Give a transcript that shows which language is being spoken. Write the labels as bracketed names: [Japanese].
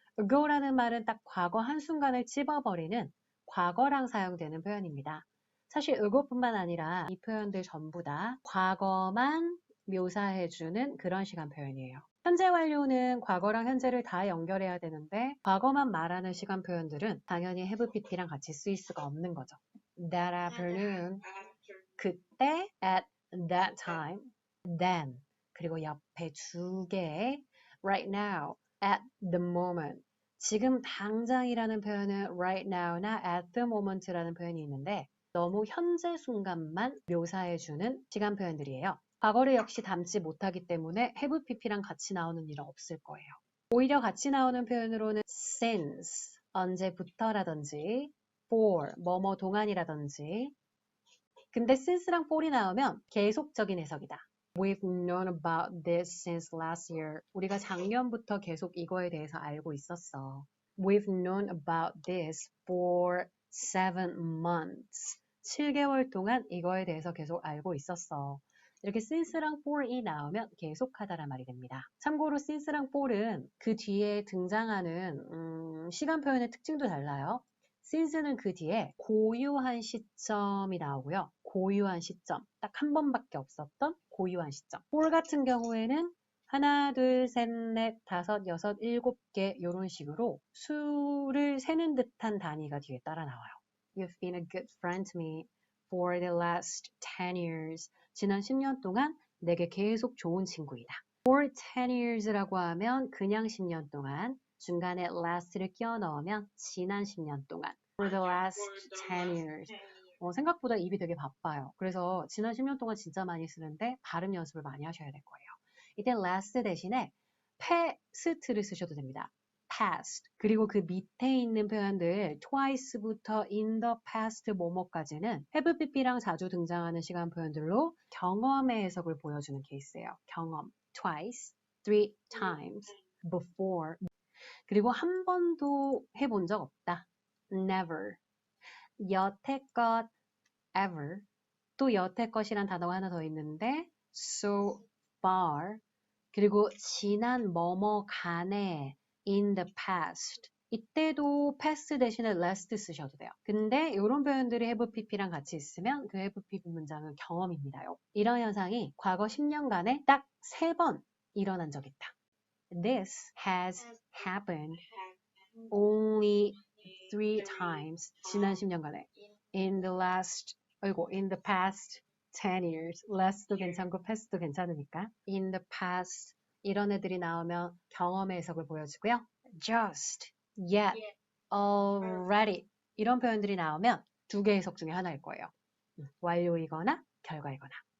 [Korean] ago라는 말은 딱 과거 한순간을 찝어버리는 과거랑 사용되는 표현입니다. 사실 ago뿐만 아니라 이 표현들 전부 다 과거만 묘사해주는 그런 시간 표현이에요. 현재 완료는 과거랑 현재를 다 연결해야 되는데 과거만 말하는 시간 표현들은 당연히 have pp랑 같이 쓰일 수가 없는 거죠. [English] That afternoon, 그때, at that time, then, [Korean] 그리고 옆에 2개의 [English] right now, at the moment. [Korean] 지금 당장이라는 표현은 right now나 at the moment라는 표현이 있는데 너무 현재 순간만 묘사해주는 시간 표현들이에요. 과거를 역시 담지 못하기 때문에 have pp랑 같이 나오는 일은 없을 거예요. 오히려 같이 나오는 표현으로는 since, 언제부터라든지 for, 뭐뭐 동안이라든지 근데 since랑 for이 나오면 계속적인 해석이다. [English] We've known about this since last year. [Korean] 우리가 작년부터 계속 이거에 대해서 알고 있었어. [English] We've known about this for 7 months. [Korean] 7개월 동안 이거에 대해서 계속 알고 있었어. 이렇게 since랑 for이 나오면 계속하다란 말이 됩니다. 참고로 since랑 for은 그 뒤에 등장하는 시간 표현의 특징도 달라요. since는 그 뒤에 고유한 시점이 나오고요. 고유한 시점, 딱 한 번밖에 없었던 고유한 시점. for 같은 경우에는 하나, 둘, 셋, 넷, 다섯, 여섯, 7개 이런 식으로 수를 세는 듯한 단위가 뒤에 따라 나와요. [English] You've been a good friend to me for the last 10 years. [Korean] 지난 10년 동안 내게 계속 좋은 친구이다. [English] For 10 years [Korean] 라고 하면 그냥 10년 동안, 중간에 last를 끼워 넣으면 지난 10년 동안. [English] For the last 10 years. [Korean] 생각보다 입이 되게 바빠요. 그래서 지난 10년 동안 진짜 많이 쓰는데 발음 연습을 많이 하셔야 될 거예요. 이때 last 대신에 past를 쓰셔도 됩니다. [English] past. [Korean] 그리고 그 밑에 있는 표현들 twice부터 in the past 뭐뭐까지는 have pp랑 자주 등장하는 시간 표현들로 경험의 해석을 보여주는 케이스예요. 경험. [English] twice, three times, before. [Korean] 그리고 한 번도 해본 적 없다. [English] never. 여태껏 ever. [Korean] 또 여태껏이란 단어가 하나 더 있는데 so far. 그리고 지난 뭐뭐 간에 in the past. 이때도 past 대신에 last 쓰셔도 돼요. 근데 이런 표현들이 have pp랑 같이 있으면 그 have pp 문장은 경험입니다요. 이런 현상이 과거 10년간에 딱 3번 일어난 적이 있다. [English] This has happened only 3 times. [Korean] 지난 10년간에. [English] In the past 10 years. [Korean] last도 괜찮고 past도 괜찮으니까. [English] In the past. [Korean] 이런 애들이 나오면 경험의 해석을 보여주고요. [English] Just, yet, already. [Korean] 이런 표현들이 나오면 두 개의 해석 중에 하나일 거예요. 완료이거나 결과이거나.